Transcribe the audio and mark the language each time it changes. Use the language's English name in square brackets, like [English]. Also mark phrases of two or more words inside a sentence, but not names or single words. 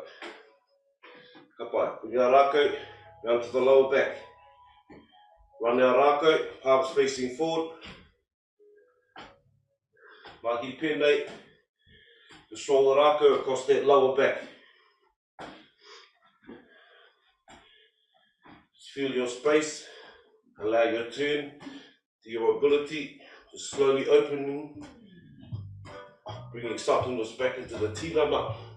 [Māori] Kapai, Mahi Rākau, [English] round to the lower back. Run our Rākau, palms facing forward. [Māori] Mahi pēnei, [English] just roll the Rākau across that lower back. Just feel your space, allow your turn to your ability, just slowly opening, bringing suppleness back into the tinana.